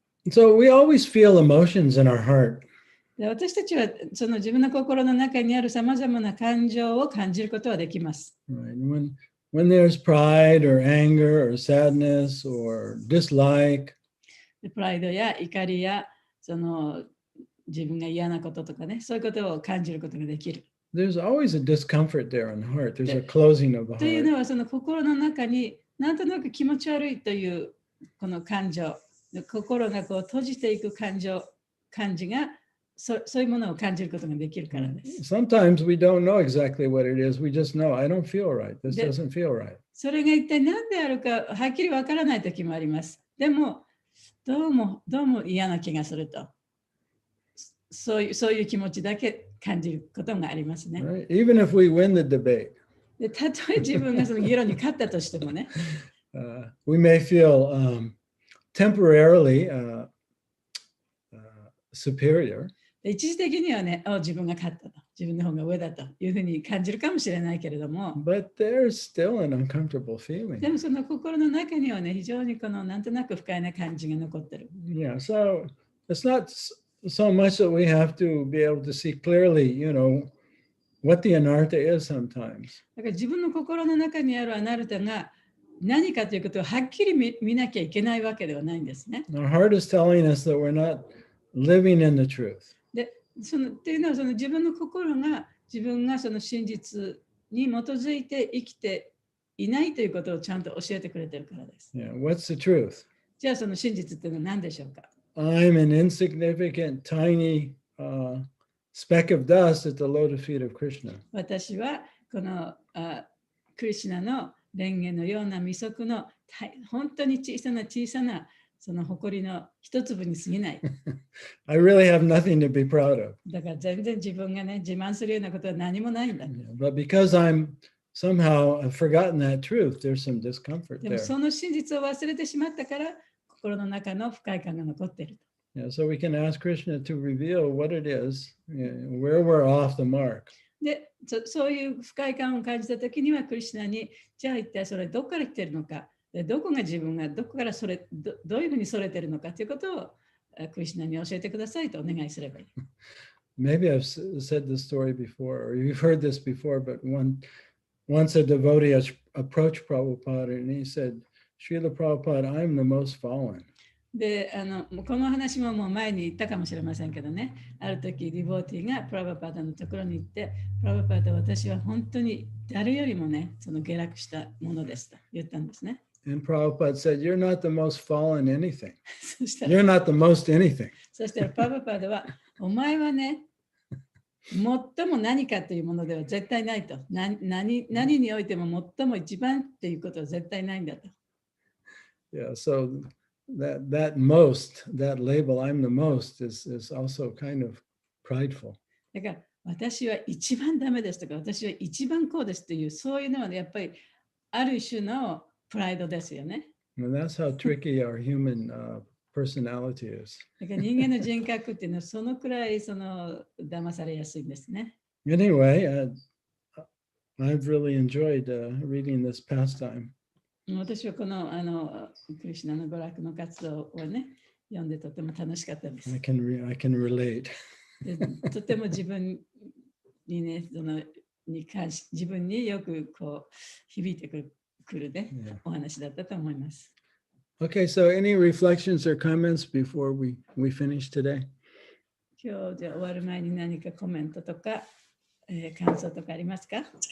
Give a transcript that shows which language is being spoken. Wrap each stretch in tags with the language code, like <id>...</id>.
<en>So we always feel emotions in our heart.</en> <ja>で私たちはその自分の心の中にあるさまざまな感情を感じることはできます。</ja> <en>Right? When there's pride or anger or sadness or dislike,</en> <ja>プライドや怒りや自分が嫌なこととかね、そういうことを感じることができる。</ja> <en>there's always a discomfort there in the heart. There's a closing of the</en> <ja>というの</ja> <en>heart.</en> <ja>はその心の中になんとなく気持ち悪いというこの感情、心がこう閉じていく感じがそういうものを感じることができるからです。</ja> <en>Sometimes we don't know exactly what it is. We just know, I don't feel right. This doesn't feel right.</en> <ja>それが一体何であるかはっきりわからないときもあります。でも、どうも嫌な気がすると。そういう気持ちだけ感じることがありますね。</ja> <en>Right? Even if we win the debate,</en> <ja>でたとえ自分がその議論に勝ったとしてもね、</ja> <en>we may feel temporarily superior.</en> <ja>で一時的にはね、自分が勝ったと、自分の方が上だというふうに感じるかもしれないけれども、</ja> <en>But there's still an uncomfortable feeling.</en> <ja>でもその心の中にはね、非常になんとなく不快な感じが残ってる。</ja> <en>Yeah, so it's not so much that we have to be able to see clearly, what the anartha is sometimes.</en> <ja>だから自分の心の中にあるアナルタが何かということをはっきり見なきゃいけないわけではないんですね。</ja> <en>Our heart is telling us that we're not living in the truth.</en> <ja>で、っていうのは自分の心が自分がその真実に基づいて生きていないということをちゃんと教えてくれてるからです。</ja> <en>Yeah, what's the truth?</en> <ja>じゃあその真実っていうのは何でしょうか？</ja> <en>I'm an insignificant, tiny speck of dust at the lotus feet of Krishna.</en> <ja>私はこのクリシュナの蓮華のような未足の本当に小さなその誇りの一粒に過ぎない。</ja> <en>I really have nothing to be proud of.</en> <ja>だから全然自分がね、自慢するようなことは何もないんだ。</ja> <en>Yeah, but because I've forgotten that truth, there's some discomfort</en> <ja>でも</ja> <en>there.</en> <ja>その真実を忘れてしまったから、心の中の不快感が残っている。</ja> <en>Yeah, so we can ask Krishna to reveal what it is, where we're off the mark.</en> <ja>で、そういう不快感を感じたときには、クリシュナに、じゃあ一体それどこから来ているのか、どこが自分がどこからどういうふうにそれているのかということをクリシュナに教えてくださいとお願いすればいい。</ja> <en>Maybe I've said this story before, or you've heard this before, but once a devotee approached Prabhupada and he said, Srila Prabhupada, I'm the most fallen.</en> <ja>でこの話ももう前に言ったかもしれませんけどね、ある時ディボーティーがプラブパーダのところに行って、プラブパーダ、私は本当に誰よりもね、その下落したものですと言ったんですね。</ja> <en>And Prabhupada said, You're not the most fallen anything.</en> <ja>そしたら</ja> <en>You're not the most anything.</en> <ja>そしたらプラブパーダは、お前はね、最も何かというものでは絶対ないと。何においても最も一番っていうことは絶対ないんだと。</ja> <en>Yeah, so that most, that label, I'm the most, is also kind of prideful.</en> <ja>だから私は一番ダメですとか、私は一番こうですという、そういうのは、ね、やっぱりある種のプライドですよね。</ja> <en>And that's how tricky our human personality is.</en> <ja>だから人間の人格っていうのはそのくらい騙されやすいんですね。</ja> <en>Anyway, I've really enjoyed reading this pastime.</en> <ja>私はこのクリシュナの娯楽の活動をね、読んでとても楽しかったです。</ja> <en>I can relate.</en> <ja>でとても自分にね、自分によくこう響いてくるね、お話だったと思います。</ja> <en>Okay, so any reflections or comments before we finish today?</en> <ja>今日じゃ終わる前に何かコメントとか、感想とかありますか？</ja>